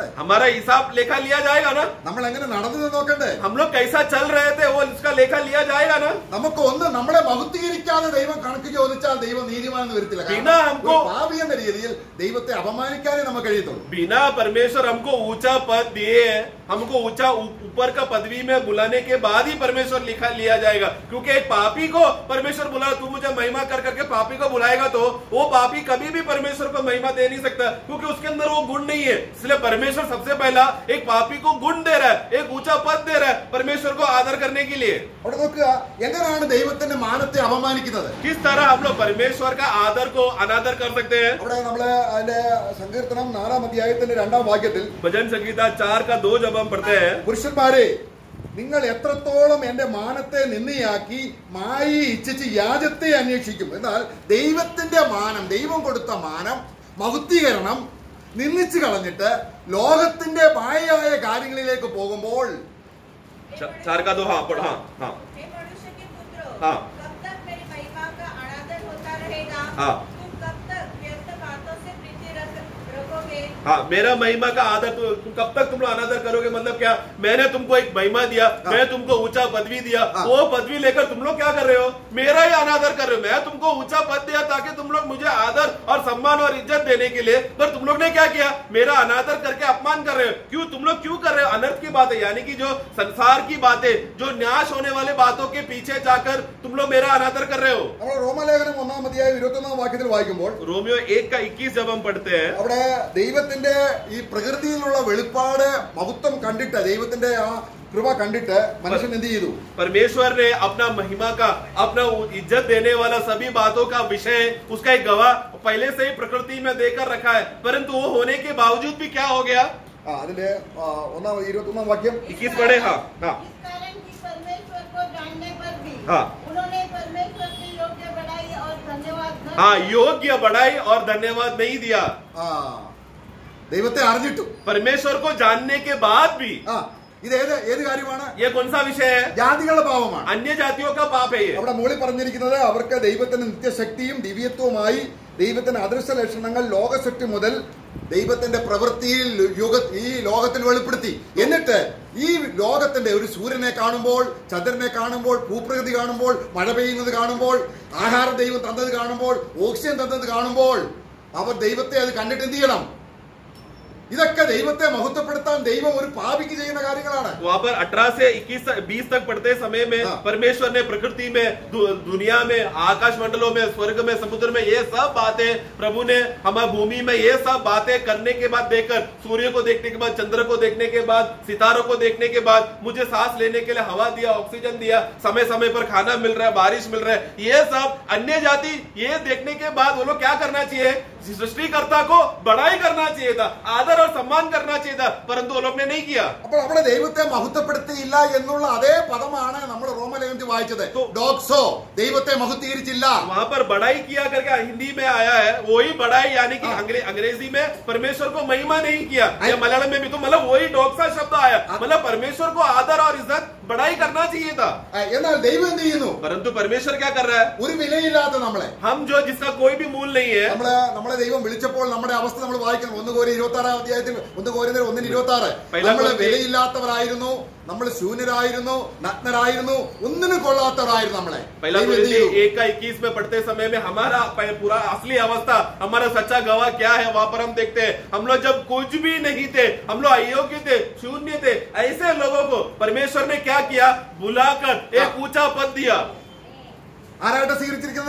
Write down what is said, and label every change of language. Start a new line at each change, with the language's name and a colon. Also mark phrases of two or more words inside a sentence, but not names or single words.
Hindi: हमारा हिसाब लेखा लिया जाएगा ना?
Malayalam: നമ്മൾ എങ്ങനെ നടന്നത് നോക്കണ്ടേ?
Hindi: हम लोग कैसा चल रहे थे वो इसका लेखा लिया जाएगा ना?
Malayalam: നമുക്ക് ഒന്ന് നമ്മളെ മഹത്വീകരിക്കാതെ ദൈവം കണക്ക് ചോദിച്ചാൽ ദൈവം നീതിമാനെന്ന് വരത്തില്ല.
Hindi: बिना हमको-
Malayalam: ഒരു പാപി എന്ന രീതിയിൽ ദൈവത്തെ അപമാനിക്കാനേ നമുക്ക് കഴിയത്തുള്ളൂ.
Hindi: बिना परमेश्वर हमको ऊंचा पद दिए, हमको ऊंचा ऊपर का पदवी में बुलाने के बाद ही परमेश्वर लिखा लिया जाएगा. क्योंकि एक पापी को परमेश्वर बुला, तू मुझे महिमा कर करके पापी को बुलाएगा तो वो पापी कभी भी परमेश्वर को महिमा दे नहीं सकता, क्योंकि उसके अंदर वो गुण नहीं है. इसलिए परमेश्वर सबसे पहला एक पापी को गुण दे रहा है, एक ऊंचा पद दे रहा है परमेश्वर को आदर करने के लिए.
Malayalam: അവിടെ നോക്കുക, എങ്ങനെയാണ് ദൈവത്തിന്റെ മാനത്തെ അപമാനിക്കുന്നത്?
Hindi: किस तरह हम लोग परमेश्वर का आदर को अनादर कर सकते हैं?
Malayalam: അവിടെ നമ്മള് അതിന്റെ സങ്കീർത്തനം 4-ാം അധ്യായത്തിന്റെ 2-ാം വാക്യത്തിൽ
Hindi: भजन संगीता 4 का 2 जब हम पढ़ते हैं,
Malayalam: പുരുഷന്മാരെ നിങ്ങൾ എത്രത്തോളം എന്റെ മാനത്തെ നിന്ദയാക്കി മായി ഇച്ഛിച്ച് യാചത്തെ അന്വേഷിക്കും. എന്നാൽ ദൈവത്തിന്റെ മാനം, ദൈവം കൊടുത്ത മാനം, മഹത്വീകരണം നിന്ദിച്ചു കളഞ്ഞിട്ട് ലോകത്തിന്റെ മായയായ കാര്യങ്ങളിലേക്ക് പോകുമ്പോൾ
Hindi: 4 का 2. हाँ पढ़. हाँ हाँ हे मनुष्य के पुत्रों, हाँ। कब तक मेरी महिमा का अनादर होता रहेगा? हाँ। तुम कब तक व्यर्थ बातों से प्रीति रखोगे? हाँ, मेरा महिमा का आदर तुम कब तक तुम लोग अनादर करोगे? मतलब क्या? मैंने तुमको एक महिमा दिया, मैं तुमको ऊंचा पदवी दिया, वो पदवी लेकर तुम लोग क्या कर रहे हो? मेरा ही अनादर कर रहे हो. मैं तुमको ऊंचा पद दिया ताकि तुम लोग मुझे आदर और सम्मान और इज्जत देने के लिए, पर तुम लोग ने क्या किया? मेरा अनादर करके अपमान कर रहे हो. क्यों? तुम लोग क्यों कर रहे हो? अनर्थ की बातें, यानी कि जो संसार की बातें, जो नाश होने वाले बातों के पीछे जाकर तुम लोग मेरा अनादर कर रहे हो.
Malayalam: നമ്മൾ റോമലേഖനം 1-ാം അധ്യായം 21-ാം വാക്യത്തിൽ വായിക്കുമ്പോൾ
Hindi: रोमियो 1 का 21 जब हम पढ़ते हैं,
Malayalam: അവിടെ ദൈവത്തെ ദൈവത്തിന്റെ ഈ പ്രകൃതിയിലുള്ള വെളിപ്പാട് മഹത്വം കണ്ടിട്ട് ദൈവത്തിന്റെ ആ കൃപ കണ്ടിട്ട് മനുഷ്യൻ എന്ത് ചെയ്തു?
Hindi: परमेश्वर ने अपना महिमा का, अपना इज्जत देने वाला सभी बातों का विषय, उसका एक गवाह पहले से ही प्रकृति में देकर रखा है, परंतु वो होने के बावजूद भी क्या हो गया?
Malayalam: അതിന്റെ 21 വാക്യം
Hindi: 21 पढ़े। हाँ हाँ, इस कारण कि परमेश्वर को जानने पर भी हाँ। उन्होंने परमेश्वर की योग्य बढ़ाई और धन्यवाद न हाँ, दिया। योग्य बढ़ाई और धन्यवाद नहीं दिया।
Malayalam: ദൈവത്തെ അറിഞ്ഞിട്ടു,
Hindi: परमेश्वर को जानने के बाद भी
Malayalam: ഇത് ഏത് കാര്യമാണ്?
Hindi: ये कौन सा विषय है?
Malayalam: ജാതികളുടെ പാപമാണ്.
Hindi: अन्य जातियों का पाप है ये।
Malayalam: അവിടെ മുകളിൽ പറഞ്ഞിരിക്കുന്നത് അവർക്ക് ദൈവത്തിന്റെ നിത്യശക്തിയും ദിവ്യത്വവുമായി ദൈവത്തിന്റെ അദൃശ്യ ലക്ഷണങ്ങൾ ലോകസൃഷ്ടി മുതൽ ദൈവത്തിന്റെ പ്രവൃത്തിയിൽ ഈ ലോകത്തിൽ വെളിപ്പെടുത്തി. എന്നിട്ട് ഈ ലോകത്തിന്റെ ഒരു സൂര്യനെ കാണുമ്പോൾ, ചന്ദ്രനെ കാണുമ്പോൾ, ഭൂപ്രകൃതി കാണുമ്പോൾ, മഴ പെയ്യുന്നത് കാണുമ്പോൾ, ആഹാരം ദൈവം തന്നത് കാണുമ്പോൾ, ഓക്സിജൻ തന്നത് കാണുമ്പോൾ അവർ ദൈവത്തെ അത് കണ്ടിട്ട് എന്ത് ചെയ്യണം? ഇതൊക്കെ ദൈവത്തെ മഹത്വപ്പെടുത്താൻ ദൈവം ഒരു പാപിക്ക് ചെയ്യുന്ന കാര്യങ്ങളാണ്.
Hindi: वहाँ पर 18 से 20 तक पढ़ते समय में परमेश्वर ने प्रकृति में, दुनिया में, आकाश मंडलों में, स्वर्ग में, समुद्र में ये सब बातें प्रभु ने हमारी भूमि में ये सब बातें करने के बाद देखकर, सूर्य को देखने के बाद, चंद्र को देखने के बाद, सितारों को देखने के बाद, मुझे सांस लेने के लिए हवा दिया, ऑक्सीजन दिया, समय समय पर खाना मिल रहा है, बारिश मिल रहा है, ये सब अन्य जाति ये देखने के बाद वो लोग क्या करना चाहिए? सृष्टिकर्ता को बड़ाई करना चाहिए था, आदर और सम्मान करना चाहिए था, परंतु वो लोग ने नहीं किया.
Malayalam: അപ്പോൾ അവിടെ ദൈവത്തെ മഹത്വപ്പെടുത്തിയില്ല എന്നുള്ള അതേ പദമാണ് നമ്മൾ റോമലേഖനത്തിൽ വായിച്ചത്. ഡോക്സോ, ദൈവത്തെ മഹത്വീകരിച്ചില്ല.
Hindi: वहां पर बड़ाई किया करके हिंदी में आया है, वही बड़ाई, यानी कि अंग्रेजी में परमेश्वर को महिमा नहीं किया, या मलयालम में भी तो मतलब वही डॉक्सा शब्द आया, मतलब परमेश्वर को आदर और इज्जत बड़ाई करना चाहिए था.
Malayalam: എന്നാൽ ദൈവം എന്ത് ചെയ്യുന്നു?
Hindi: परंतु परमेश्वर क्या कर रहा है?
Malayalam: ഒരു വിലയില്ലാത്ത നമ്മളെ,
Hindi: हम जो जिसका कोई भी मूल नहीं है,
Malayalam: നമ്മളെ ദൈവം വിളിച്ചപ്പോൾ നമ്മുടെ അവസ്ഥ നമ്മൾ വായിക്കണം. 1 കൊരിന്ത്യർ 26 അധ്യായത്തിൽ 1 കൊരിന്ത്യർ 1:26 നമ്മൾ വിലയില്ലാത്തവരായിരുന്നു, നമ്മൾ ശൂന്യരായിരുന്നു, നഗ്നരായിരുന്നു, ഒന്നിനും കൊള്ളാത്തവരായിരുന്നു നമ്മളെ.
Hindi: पहला कोरिन्थी 1:21 में पढ़ते समय में हमारा पूरा असली अवस्था, हमारा सच्चा गवाह क्या है वहां पर हम देखते हैं. हम लोग जब कुछ भी नहीं थे, हम लोग अयोग्य थे, शून्य थे, ऐसे लोगों को परमेश्वर ने क्या किया? बुलाकर एक ऊंचा पद दिया.
Malayalam: ആരായിട്ട് സ്വീകരിച്ചിരിക്കുന്നത്?